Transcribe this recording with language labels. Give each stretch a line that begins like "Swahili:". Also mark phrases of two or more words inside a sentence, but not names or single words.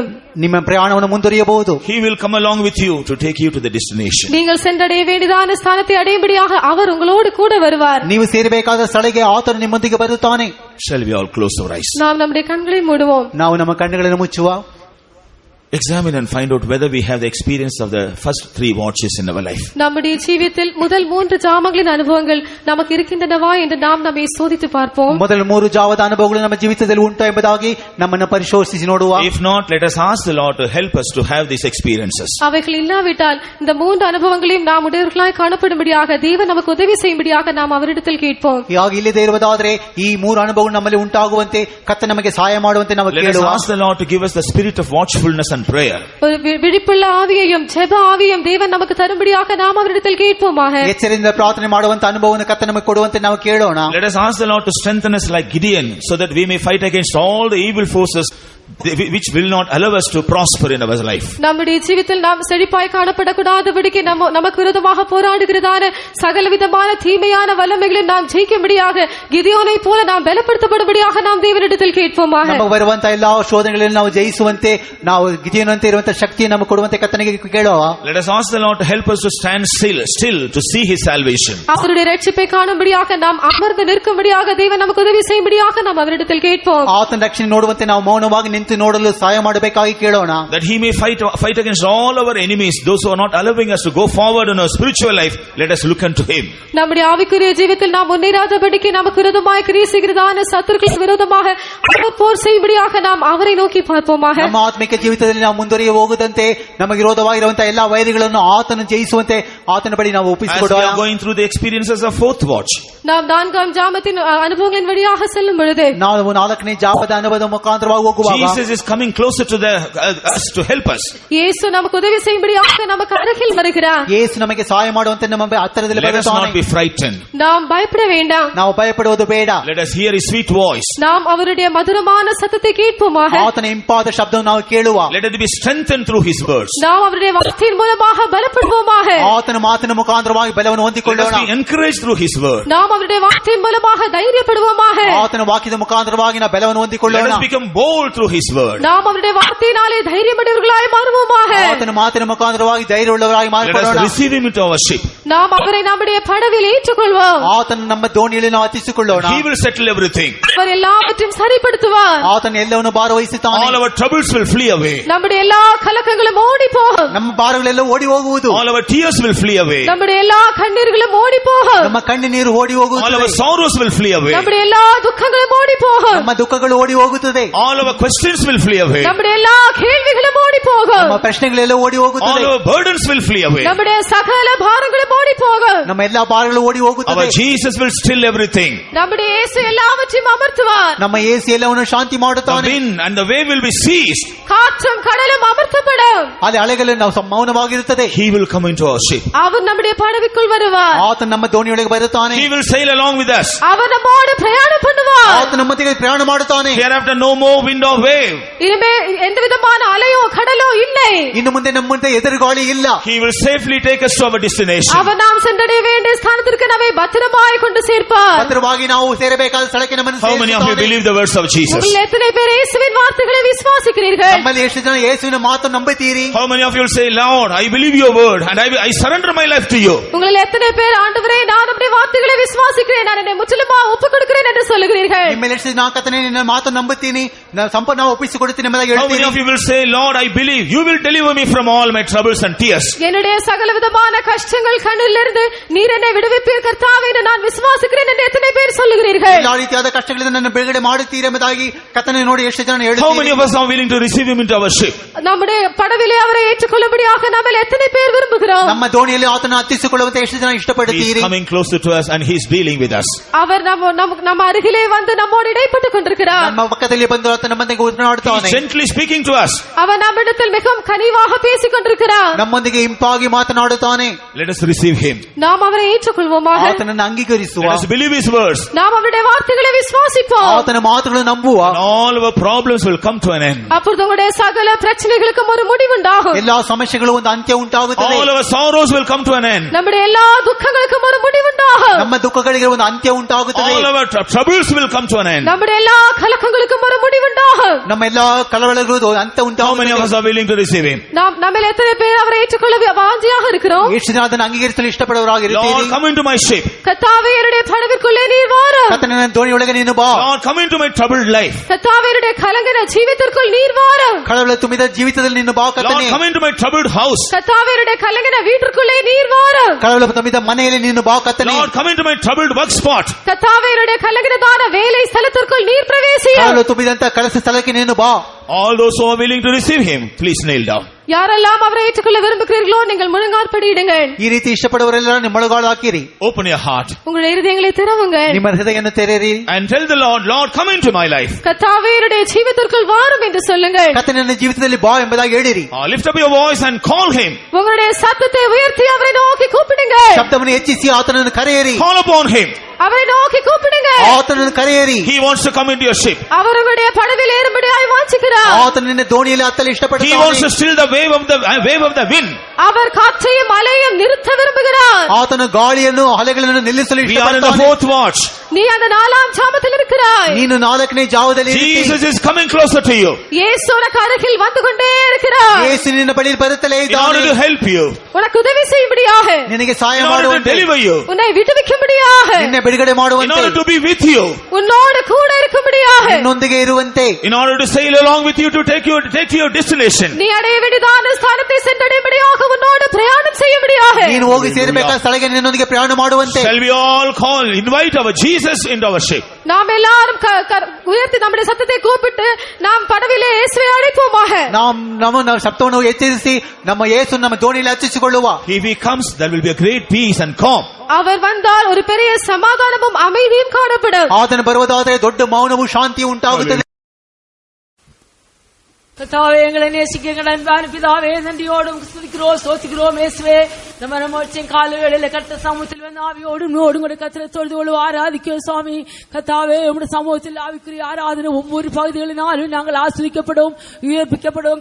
Kannada: ನಿಮ್ಮ ಪ್ರಯಾಣವನ್ನು ಮುಂದುವರಿಯಬಹುದು.
English: He will come along with you to take you to the destination.
Tamil: நீங்கள் சென்றடைய வேண்டியதான ஸ்தானத்தை அடையும்படியாக அவர் உங்களோடு கூட வருவார்.
Kannada: ನೀವು ಸೇರಬೇಕಾದ ಸ್ಥಳಕ್ಕೆ ಆತನು ನಿಮ್ಮೊಂದಿಗೆ ಬರುತ್ತಾನೆ.
English: Shall we all close our eyes?
Tamil: நாம் நம்முடைய கண்களை மூடுவோம்.
Kannada: ನಾವು ನಮ್ಮ ಕಣ್ಣುಗಳನ್ನು ಮುಚ್ಚುವ.
English: Examine and find out whether we have the experience of the first 3 watches in our life.
Tamil: நம்முடைய ஜீவியத்தில் முதல் 3 ஜாமங்களின் அனுபவங்கள் நமக்கு இருக்கின்றனவா என்று நாம் நம்மை சோதித்து பார்ப்போம்.
Kannada: ಮೊದಲ 3 ಜಾವದ ಅನುಭವಗಳು ನಮ್ಮ ಜೀವಿತದಲ್ಲಿ ಉಂಟು ಎಂಬುದಾಗಿ ನಮ್ಮನ್ನು ಪರಿಶೋಧಿಸಿ ನೋಡುವ.
English: If not, let us ask the Lord to help us to have these experiences.
Tamil: அவைகள் இல்லாவிட்டால் இந்த 3 அனுபவங்களையும் நாம் உடையவர்களாய் காணப்படும்படியாக தேவன் நமக்கு உதவி செய்யும்படியாக நாம் அவரிடத்தில் கேட்போம்.
Kannada: ಯಾಗ ಇಲ್ಲದೆ ಇರುವುದಾದರೆ ಈ 3 ಅನುಭವಗಳು ನಮ್ಮಲ್ಲಿ ಉಂಟಾಗುವಂತೆ ಕರ್ತನು ನಮಗೆ ಸಹಾಯ ಮಾಡುವಂತೆ ನಾವು
English: Let us
Kannada: ಕೇಳುವ.
English: ask the Lord to give us the spirit of watchfulness and prayer.
Tamil: ஒரு விழிப்புள்ள ஆவியையும் ஜெப ஆவியையும் தேவன் நமக்கு தரும்படியாக நாம் அவரிடத்தில் கேட்போமாக.
Kannada: ಎಚ್ಚರದಿಂದ ಪ್ರಾರ್ಥನೆ ಮಾಡುವಂತ ಅನುಭವವನ್ನು ಕರ್ತನು ನಮಗೆ ಕೊಡುವಂತೆ ನಾವು ಕೇಳೋಣ.
English: Let us ask the Lord to strengthen us like Gideon, so that we may fight against all the evil forces which will not allow us to prosper in our life.
Tamil: நம்முடைய ஜீவிதத்தில் நாம் செழிப்பாய் காணப்படக்கூடாதபடிக்கு நமக்கு விரோதமாக போராடுகிறதான சகலவிதமான தீமையான வல்லமைகளை நாம் ஜெயிக்கும்படியாக கிதியோனை போல நாம் பலப்படுத்தப்படும்படியாக நாம் தேவனிடத்தில் கேட்போமாக.
Kannada: ನಮಗೆ ಬರುವಂತ ಎಲ್ಲಾ ಶೋಧನೆಗಳನ್ನು ನಾವು ಜಯಿಸುವಂತೆ ನಾವು ಗಿದಿಯೋನಂತೆ ಇರುವಂತ ಶಕ್ತಿಯನ್ನು ನಮಗೆ ಕೊಡುವಂತೆ ಕರ್ತನಿಗೆ ಕೇಳುವ.
English: Let us ask the Lord to help us to stand still to see his salvation.
Tamil: அவருடைய ரட்சிப்பை காணும்படியாக நாம் அமர்ந்து நிற்கும்படியாக தேவன் நமக்கு உதவி செய்யும்படியாக நாம் அவரிடத்தில் கேட்போம்.
Kannada: ಆತನ ರಕ್ಷಣೆ ನೋಡುವಂತೆ ನಾವು ಮೌನವಾಗಿ ನಿಂತು ನೋಡಲು ಸಹಾಯ ಮಾಡಬೇಕಾಗಿ ಕೇಳೋಣ.
English: That he may fight against all our enemies, those who are not allowing us to go forward in our spiritual life. Let us look unto him.
Tamil: நம்முடைய ஆவிக்குரிய ஜீவிதத்தில் நாம் முன்னேறாதபடிக்கு நமக்கு விரோதமாய் கிரியைசெய்கிறதான சத்துருக்களுக்கு விரோதமாக அவர் போர் செய்யும்படியாக நாம் அவரை நோக்கி பார்ப்போமாக.
Kannada: ನಮ್ಮ ಆತ್ಮಿಕ ಜೀವಿತದಲ್ಲಿ ನಾವು ಮುಂದುವರಿಯ ಹೋಗದಂತೆ ನಮಗೆ ವಿರೋಧವಾಗಿರುವಂತಹ ಎಲ್ಲಾ ವೈರಿಗಳನ್ನು ಆತನು ಜಯಿಸುವಂತೆ ಆತನ ಬಳಿ ನಾವು
English: As we
Kannada: ಒಪ್ಪಿಸಿಕೊಡುವ.
English: are going through the experiences of fourth watch,
Tamil: நாம் நான்காம் ஜாமத்தின் அனுபவங்களின் வழியாக செல்லும் பொழுது
Kannada: ನಾವು 4ನೇ ಜಾಪದ ಅನುಭವದ ಮುಖಾಂತರವಾಗಿ ಹೋಗುವಾಗ
English: Jesus is coming closer to us to help us.
Tamil: இயேசு நமக்கு உதவி செய்யும்படியாக நமக்கு அருகில் வருகிறார்.
Kannada: ಯೇಸು ನಮಗೆ ಸಹಾಯ ಮಾಡುವಂತೆ ನಮ್ಮ ಹತ್ತಿರದಲ್ಲಿ
English: Let us
Kannada: ಬರುತ್ತಾನೆ.
English: not be frightened.
Tamil: நாம் பயப்பட வேண்டாம்.
Kannada: ನಾವು ಭಯಪಡುವುದು ಬೇಡ.
English: Let us hear his sweet voice.
Tamil: நாம் அவருடைய மதுரமான சத்தத்தை கேட்போமாக.
Kannada: ಆತನ ಇಂಪಾದ ಶಬ್ದವನ್ನು ನಾವು ಕೇಳುವ.
English: Let us be strengthened through his words.
Tamil: நாம் அவருடைய வார்த்தையின் மூலமாக பலப்படுவோமாக.
Kannada: ಆತನ ಮಾತಿನ ಮುಖಾಂತರವಾಗಿ ಬಲವನ್ನು
English: Let
Kannada: ಹೊಂದಿಕೊಳ್ಳೋಣ.
English: us be encouraged through his word.
Tamil: நாம் அவருடைய வார்த்தையின் மூலமாக தைரியப்படுவோமாக.
Kannada: ಆತನ ವಾಕ್ಯದ ಮುಖಾಂತರವಾಗಿ ನಾವು ಬಲವನ್ನು
English: Let
Kannada: ಹೊಂದಿಕೊಳ್ಳೋಣ.
English: us become bold through his word.
Tamil: நாம் அவருடைய வார்த்தையினாலே தைரியமுடையவர்களாய் மாறுவோமாக.
Kannada: ಆತನ ಮಾತಿನ ಮುಖಾಂತರವಾಗಿ ಧೈರ್ಯವುಳ್ಳವರಾಗಿ
English: Let us
Kannada: ಮಾಡಿಕೊಳ್ಳೋಣ.
English: receive him into our ship.
Tamil: நாம் அவரை நம்முடைய படவில் ஏற்றுக்கொள்வோம்.
Kannada: ಆತನ ನಮ್ಮ ದೋಣಿಯಲ್ಲಿ ನಾವು ಹತ್ತಿಸಿಕೊಳ್ಳೋಣ.
English: He will settle everything.
Tamil: அவர் எல்லாவற்றையும் சரிப்படுத்துவார்.
Kannada: ಆತನ ಎಲ್ಲವನ್ನು ಭಾರವಹಿಸುತ್ತಾನೆ.
English: All our troubles will flee away.
Tamil: நம்முடைய எல்லா கலக்கங்களும் ஓடி போகும்.
Kannada: ನಮ್ಮ ಭಾರಗಳೆಲ್ಲ ಓಡಿ ಹೋಗುವುದು.
English: All our tears will flee away.
Tamil: நம்முடைய எல்லா கண்ணீர்களும் ஓடி போகும்.
Kannada: ನಮ್ಮ ಕಣ್ಣು ನೀರು ಓಡಿ
English: All
Kannada: ಹೋಗುತ್ತದೆ.
English: our sorrows will flee away.
Tamil: நம்முடைய எல்லா துக்கங்களும் ஓடி போகும்.
Kannada: ನಮ್ಮ ದುಃಖಗಳು ಓಡಿ ಹೋಗುತ್ತದೆ.
English: All our questions will flee away.
Tamil: நம்முடைய எல்லா கேள்விகளும் ஓடி போகும்.
Kannada: ನಮ್ಮ ಪ್ರಶ್ನೆಗಳೆಲ್ಲ ಓಡಿ
English: All
Kannada: ಹೋಗುತ್ತದೆ.
English: our burdens will flee away.
Tamil: நம்முடைய சகல பாரங்களும் ஓடி போகும்.
Kannada: ನಮ್ಮ ಎಲ್ಲಾ ಭಾರಗಳು ಓಡಿ
English: Our
Kannada: ಹೋಗುತ್ತದೆ.
English: Jesus will still everything.
Tamil: நம்முடைய இயேசு எல்லாவற்றையும் அமர்த்துவார்.
Kannada: ನಮ್ಮ ಯೇಸು ಎಲ್ಲವನ್ನು ಶಾಂತಿ
English: The
Kannada: ಮಾಡುತ್ತಾನೆ.
English: wind and the wave will be ceased.
Tamil: காற்றும் கடலும் அமர்த்தப்படும்.
Kannada: ಅಲ್ಲಿ ಅಲೆಗಳು ನಾವು ಮೌನವಾಗಿರುತ್ತದೆ.
English: He will come into our ship.
Tamil: அவர் நம்முடைய படவிக்குள் வருவார்.
Kannada: ಆತ ನಮ್ಮ ದೋಣಿಯೊಳಗೆ ಬರುತ್ತಾನೆ.
English: He will sail along with us.
Tamil: அவர் நம்மோடு பிரயாணம் பண்ணுவார்.
Kannada: ಆತ ನಮ್ಮೊಂದಿಗೆ ಪ್ರಯಾಣ ಮಾಡುತ್ತಾನೆ.
English: Hereafter no more wind or wave.
Tamil: இனிமே எந்த விதமான அலையோ கடலோ இல்லை.
Kannada: ಇನ್ನು ಮುಂದೆ ನಮ್ಮ ಮುಂದೆ ಎದುರುಗಾಳಿ ಇಲ್ಲ.
English: He will safely take us to our destination.
Tamil: அவர் நாம் சென்றடைய வேண்டிய ஸ்தானத்திற்கு நம்மை பத்திரமாய் கொண்டு சேர்ப்பார்.
Kannada: ಭದ್ರವಾಗಿ ನಾವು ಸೇರಬೇಕಾದ ಸ್ಥಳಕ್ಕೆ ನಮ್ಮನ್ನು
English: How many of you
Kannada: ಸೇರಿಸುತ್ತಾನೆ.
English: believe the words of Jesus?
Tamil: உங்கள் எத்தனை பேர் இயேசுவின் வார்த்தைகளை விசுவாசிக்கிறீர்கள்?
Kannada: ನಮ್ಮಲ್ಲಿ ಎಷ್ಟು ಜನ ಯೇಸುವಿನ ಮಾತನ್ನು ನಂಬುತ್ತೀರಿ?
English: How many of you will say, Lord, I believe your word and I surrender my life to you?
Tamil: உங்களில் எத்தனை பேர் ஆண்டவரே நான் உம்முடைய வார்த்தைகளை விசுவாசிக்கிறேன், நான் என்னை முற்றிலுமா ஒப்புக் கொடுக்கிறேன் என்று சொல்லுகிறீர்கள்?
Kannada: ನಿಮ್ಮಲ್ಲಿ ಎಷ್ಟು ಜನ ಕರ್ತನೇ ನಿನ್ನ ಮಾತನ್ನು ನಂಬುತ್ತೀನಿ, ನಾನು ಸಂಪೂರ್ಣ ಒಪ್ಪಿಸಿಕೊಡುತ್ತೀನಿ ಎಂಬುದಾಗಿ
English: How many
Kannada: ಹೇಳ್ತೀರಿ?
English: of you will say, Lord, I believe you will deliver me from all my troubles and tears?
Tamil: என்னுடைய சகல விதமான கஷ்டங்கள் கண்ணிலிருந்து நீர் என்னை விடுவிப்பீர் கர்த்தாவே என்று நான் விசுவாசிக்கிறேன் என்று எத்தனை பேர் சொல்லுகிறீர்கள்?
Kannada: ಎಲ್ಲಾ ರೀತಿಯಾದ ಕಷ್ಟಗಳಿಂದ ನನ್ನ ಬಿಡುಗಡೆ ಮಾಡುತ್ತೀರಿ ಎಂಬುದಾಗಿ ಕರ್ತனை ನೋಡಿ ಎಷ್ಟು ಜನ
English: How many
Kannada: ಹೇಳುತ್ತೀರಿ?
English: of us are willing to receive him into our ship?
Tamil: நம்முடைய படவிலே அவரை ஏற்றுக்கொள்ளும்படியாக நம்ம எத்தனை பேர் விரும்புகிறோம்?
Kannada: ನಮ್ಮ ದೋಣಿಯಲ್ಲಿ ಆತನ ಹತ್ತಿಸಿಕೊಳ್ಳುವಂತೆ ಎಷ್ಟು ಜನ
English: He is
Kannada: ಇಷ್ಟಪಡುತ್ತೀರಿ?
English: coming closer to us and he is dealing with us.
Tamil: அவர் நம்ம அருகிலே வந்து நம்மோடு இடைப்பட்டுக் கொண்டிருக்கிறார்.
Kannada: ನಮ್ಮ ಪಕ್ಕದಲ್ಲಿ ಬಂದು ಆತ ನಮ್ಮೊಂದಿಗೆ
English: He
Kannada: ಉತ್ತರಾಡುತ್ತಾನೆ.
English: is gently speaking to us.
Tamil: அவர் நம்மிடத்தில் மிகவும் கனிவாக பேசிக் கொண்டிருக்கிறார்.
Kannada: ನಮ್ಮೊಂದಿಗೆ ಇಂಪಾಗಿ ಮಾತನಾಡುತ್ತಾನೆ.
English: Let us receive him.
Tamil: நாம் அவரை ஏற்றுக்கொள்வோமாக.
Kannada: ಆತನನ್ನು ಅಂಗೀಕರಿಸುವ.
English: Let us believe his words.
Tamil: நாம் அவருடைய வார்த்தைகளை விசுவாசிப்போம்.
Kannada: ಆತನ ಮಾತುಗಳನ್ನು ನಂಬುವ.
English: And all our problems will come to an end.
Tamil: அப்பொழுது உங்களுடைய சகல பிரச்சனைகளுக்கும் ஒரு முடிவுண்டாகும்.
Kannada: ಎಲ್ಲಾ ಸಮಸ್ಯೆಗಳು ಒಂದು ಅಂತ್ಯ ಉಂಟಾಗುತ್ತದೆ.
English: All our sorrows will come to an end.
Tamil: நம்முடைய எல்லா துக்கங்களுக்கும் ஒரு முடிவுண்டாகும்.
Kannada: ನಮ್ಮ ದುಃಖಗಳಿಗೆ ಒಂದು ಅಂತ್ಯ ಉಂಟಾಗುತ್ತದೆ.
English: All our troubles will come to an end.
Tamil: நம்முடைய எல்லா கலக்கங்களுக்கும் ஒரு முடிவுண்டாகும்.
Kannada: ನಮ್ಮ ಎಲ್ಲಾ ಕಳವಳಗಳು ಒಂದು ಅಂತ್ಯ
English: How many of us
Kannada: ಉಂಟಾಗುತ್ತದೆ.
English: are willing to receive him?
Tamil: நம்ம எத்தனை பேர் அவரை ஏற்றுக்கொள்ள வாஞ்சியாக இருக்கிறோம்?
Kannada: ಎಷ್ಟು ಜನ ಅದನ್ನು ಅಂಗೀಕರಿಸಲು ಇಷ್ಟಪಡುವವರಾಗಿರುತ್ತೀರಿ?
English: Lord, come into my ship.
Tamil: கர்த்தாவே என்னுடைய படவிற்குள்ளே நீர் வாரும்.
Kannada: ಕರ್ತನೇ, ನನ್ನ ದೋಣಿಯೊಳಗೆ ನೀನು ಬಾ.
English: Lord, come into my troubled life.
Tamil: கர்த்தாவே என்னுடைய கலங்கின ஜீவிதத்திற்குள் நீர் வாரும்.
Kannada: ಕಳವಳ ತುಂಬಿದ ಜೀವಿತದಲ್ಲಿ ನೀನು ಬಾ
English: Lord,
Kannada: ಕರ್ತನೇ.
English: come into my troubled house.
Tamil: கர்த்தாவே என்னுடைய கலங்கின வீட்டிற்குள்ளே நீர் வாரும்.
Kannada: ಕಳವಳ ತುಂಬಿದ ಮನೆಯಲ್ಲಿ ನೀನು ಬಾ ಕರ್ತನೇ.
English: Lord, come into my troubled work spot.
Tamil: கர்த்தாவே என்னுடைய கலங்கினதான வேலை ஸ்தலத்திற்குள் நீர் பிரவேசியும்.
Kannada: ಕಳವಳ ತುಂಬಿದಂತ ಕೆಲಸ ಸ್ಥಳಕ್ಕೆ ನೀನು ಬಾ.
English: All those who are willing to receive him, please kneel down.
Tamil: யாரெல்லாம் அவரை ஏற்றுக்கொள்ள விரும்புகிறீர்களோ நீங்கள் முழங்காற்படியிடுங்கள்.
Kannada: ಈ ರೀತಿ ಇಷ್ಟಪಡುವವರೆಲ್ಲ ನಿಮ್ಮ ಮೊಳಗಾಳು ಹಾಕಿರಿ.
English: Open your heart
Tamil: உங்களுடைய இருதயங்களை திறவுங்கள்.
Kannada: ನಿಮ್ಮ ಹೃದಯವನ್ನು ತೆರೆಯಿರಿ.
English: and tell the Lord, Lord, come into my life.
Tamil: கர்த்தாவே என்னுடைய ஜீவிதத்திற்குள் வாரும் என்று சொல்லுங்கள்.
Kannada: ಕರ್ತನೇ, ನನ್ನ ಜೀವಿತದಲ್ಲಿ ಬಾ ಎಂಬುದಾಗಿ ಹೇಳಿರಿ.
English: Lift up your voice and call him.
Tamil: உங்களுடைய சத்தத்தை உயர்த்தி அவரை நோக்கி கூப்பிடுங்கள்.
Kannada: ಶಬ್ದವನ್ನು ಹೆಚ್ಚಿಸಿ ಆತನನ್ನು ಕರೆಯಿರಿ.
English: Call upon him.
Tamil: அவரை நோக்கி கூப்பிடுங்கள்.
Kannada: ಆತನನ್ನು ಕರೆಯಿರಿ.
English: He wants to come into your ship.
Tamil: அவர் உங்களுடைய படவில் ஏறும்படியாய் வாஞ்சிக்கிறார்.
Kannada: ಆತನು ನಿನ್ನ ದೋಣಿಯಲ್ಲಿ ಹತ್ತಲು
English: He wants to
Kannada: ಇಷ್ಟಪಡುತ್ತಾನೆ.
English: still the wave of the wind.
Tamil: அவர் காற்றையும் அலையும் நிறுத்த விரும்புகிறார்.
Kannada: ಆತನು ಗಾಳಿಯನ್ನು ಅಲೆಗಳನ್ನು ನಿಲ್ಲಿಸಲು
English: We are in the
Kannada: ಇಷ್ಟಪಡುತ್ತಾನೆ.
English: fourth watch.
Tamil: நீ அந்த 4ஆம் ஜாமத்தில் இருக்கிறாய்.
Kannada: ನೀನು 4ನೇ ಜಾವದಲ್ಲಿ
English: Jesus is coming closer to you
Tamil: இயேசு உனக்கு அருகில் வந்து கொண்டே இருக்கிறார்.
Kannada: ಯೇಸು ನಿನ್ನ ಬಳಿಯಲ್ಲಿ ಬರುತ್ತಲೇ
English: in order
Kannada: ಇದ್ದಾನೆ.
English: to help you,
Tamil: உனக்கு உதவி செய்யும்படியாக,
Kannada: ನಿನಗೆ ಸಹಾಯ
English: in order to
Kannada: ಮಾಡುವಂತೆ,
English: deliver you,
Tamil: உன்னை விடுவிக்கும்படியாக,
Kannada: ನಿನ್ನೆ ಬಿಡುಗಡೆ
English: in
Kannada: ಮಾಡುವಂತೆ,
English: order to be with you,
Tamil: உன்னோடு கூட இருக்கும்படியாக,
Kannada: ನಿನ್ನೊಂದಿಗೆ ಇರುವಂತೆ,
English: in order to sail along with you to take you to your destination.
Tamil: நீ அடைய வேண்டியதான ஸ்தானத்தை சென்றடையும்படியாக, உன்னோடு பிரயாணம் செய்யும்படியாக,
Kannada: ನೀನು ನೀನು ಹೋಗಿ ಸೇರಬೇಕಾದ ಸ್ಥಳಕ್ಕೆ ನಿನ್ನೊಂದಿಗೆ ಪ್ರಯಾಣ ಮಾಡುವಂತೆ.
English: Shall we all call, invite our Jesus into our ship?
Tamil: நாம் எல்லாரும் உயர்த்தி நம்முடைய சத்தத்தை கூப்பிட்டு நாம் படவிலே இயேசுவை அழைப்போமாக.
Kannada: நாம் ನಮ್ಮ ಶಬ್ದವನ್ನು ಎಚ್ಚರಿಸಿ ನಮ್ಮ ಯೇಸು ನಮ್ಮ ದೋಣಿಯಲ್ಲಿ ಹಚ್ಚಿಸಿಕೊಳ್ಳುವ.
English: If he comes, there will be a great peace and calm.
Tamil: அவர் வந்தால் ஒரு பெரிய சமாதானமும் அமைதியும் காணப்படும்.
Kannada: ಆತನು ಬರುವುದಾದರೆ ದೊಡ್ಡ ಮೌನವೂ ಶಾಂತಿಯೂ ಉಂಟಾಗುತ್ತದೆ.
Tamil: கர்த்தாவே, எங்களை நேசிக்க எங்கள் அன்பான பிதாவே, நன்றியோடும் ஸ்துதிக்கிறோம், ஸ்தோத்திக்கிறோம். இயேசுவே, நம்ம கால வேளையில கர்த்தர் சமூகத்தில் வந்து ஆவியோடும் நோடும் கூட கர்த்தரை தொழுது ஆராதிக்கிறோம். சுவாமி கர்த்தாவே, உங்களுடைய சமூகத்தில் ஆவிக்குரிய ஆராதனை ஒவ்வொரு பகுதிகளினாலும் நாங்கள் ஆஸ்வதிக்கப்படும், உயர்ப்பிக்கப்படும்.